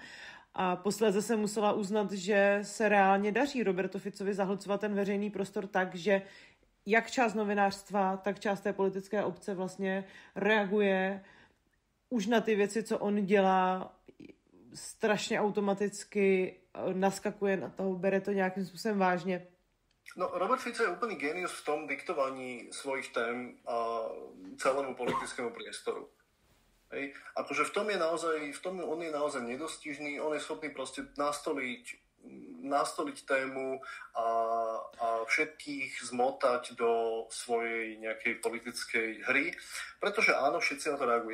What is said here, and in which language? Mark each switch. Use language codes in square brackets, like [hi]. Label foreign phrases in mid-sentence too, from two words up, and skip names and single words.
[cs] A posléze jsem musela uznat, že se reálně daří Robertu Ficovi zahlcovat ten veřejný prostor tak, že jak část novinářstva, tak část té politické obce vlastně reaguje už na ty věci, co on dělá, strašně automaticky naskakuje na toho, bere to nějakým způsobem vážně. [sk] No, Robert Fico je úplný génius v tom diktovaní svojich tém a celému politickému priestoru. Hej. Akože v tom on je naozaj nedostižný, on je schopný proste nastoliť tému a všetkých zmotať do svojej nejakej politickej hry, pretože áno, všetci na to reagujú.